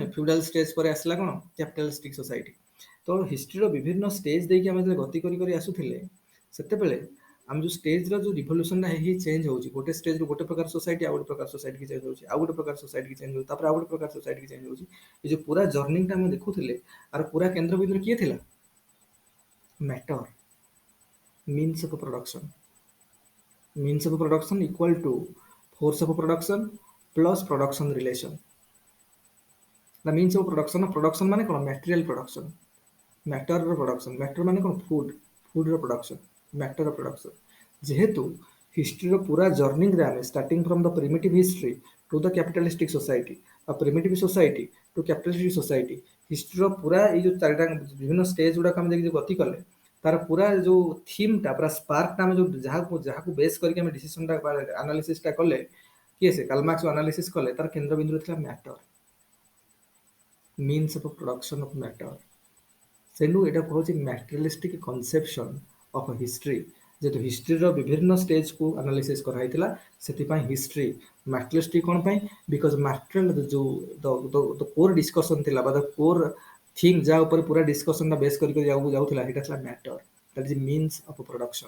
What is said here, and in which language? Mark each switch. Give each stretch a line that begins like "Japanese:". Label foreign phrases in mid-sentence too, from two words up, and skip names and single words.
English: feudal stage
Odia: ପରେ ଆସିଲା କ'ଣ
English: capitalistic society.
Odia: ତ ହିଷ୍ଟ୍ରିର ବିଭିନ୍ନ ଷ୍ଟେଜ୍ ଦେଇକି ଆମେ ଯେତେବେଳେ ଗତି କରି କରି ଆସୁଥିଲେ, ସେତେବେଳେ ଆମେ ଯେଉଁ ଷ୍ଟେଜ୍ର ଯେଉଁ ରିଭଲ୍ୟୁସନଟା ହେଇ ଚେଞ୍ଜ ହେଉଛି, ଗୋଟେ ଷ୍ଟେଜ୍ରୁ ଗୋଟେ ପ୍ରକାର ସୋସାଇଟି ଆଉ ଗୋଟେ ପ୍ରକାର ସୋସାଇଟିକି ଚେଞ୍ଜ ହେଉଛି, ଆଉ ଗୋଟେ ପ୍ରକାର ସୋସାଇଟିକି ଚେଞ୍ଜ ହେଉଛି, ତାପରେ ଆଉ ଗୋଟେ ପ୍ରକାର ସୋସାଇଟିକି ଚେଞ୍ଜ ହେଉଛି। ଏ ଯେଉଁ ପୁରା ଜର୍ଣ୍ଣିଟା ଆମେ ଦେଖୁଥିଲେ, ଆର ପୁରା କେନ୍ଦ୍ରବିନ୍ଦୁରେ କିଏ ଥିଲା? ମ୍ୟାଟର,
English: means of production. Means of production equal to force of production plus production relation. The means of production
Odia: ମାନେ କ'ଣ?
English: material production,
Odia: ମ୍ୟାଟରର ପ୍ରଡକ୍ସନ। ମ୍ୟାଟର ମାନେ କ'ଣ? ଫୁଡର ପ୍ରଡକ୍ସନ, ମ୍ୟାଟରର ପ୍ରଡକ୍ସନ। ଯେହେତୁ ହିଷ୍ଟ୍ରିର ପୁରା ଜର୍ଣ୍ଣିରେ ଆମେ
English: starting from the primitive history to the capitalistic society,
Odia: ଆଉ
English: primitive society to capitalistic society,
Odia: ହିଷ୍ଟ୍ରିର ପୁରା ଏଇ ଯେଉଁ ଚାରିଟା ବିଭିନ୍ନ ଷ୍ଟେଜ୍ ଗୁଡ଼ାକ ଆମେ ଯାଇକି ଗତି କଲେ, ତାର ପୁରା ଯେଉଁ ଥିମ୍ଟା, ପୁରା ସ୍ପାର୍କଟା, ଆମେ ଯେଉଁ ଯାହାକୁ ବେସ୍ କରିକି ଆମେ ଡିସିସନଟା ଆନାଲିସିସଟା କଲେ, କିଏ ସେ କାର୍ଲ ମାର୍କ୍ସ ଆନାଲିସିସ୍ କଲେ, ତାର କେନ୍ଦ୍ରବିନ୍ଦୁରେ ଥିଲା ମ୍ୟାଟର,
English: means of production of matter।
Odia: ତେଣୁ ଏଇଟା କହୁଛି
English: materialistic conception of history.
Odia: ଯେହେତୁ ହିଷ୍ଟ୍ରିର ବିଭିନ୍ନ ଷ୍ଟେଜ୍କୁ ଆନାଲିସିସ୍ କରାହେଇଥିଲା, ସେଥିପାଇଁ
English: history materialistic
Odia: କ'ଣ ପାଇଁ?
English: because material
Odia: ଯେଉଁ
English: core discussion
Odia: ଥିଲା, ବା
English: the core theme
Odia: ଯାହା ଉପରେ ପୁରା ଡିସ୍କସନଟା ବେସ୍ କରିକି ଯାଉଥିଲା, ସେଇଟା ଥିଲା ମ୍ୟାଟର,
English: that is means of production.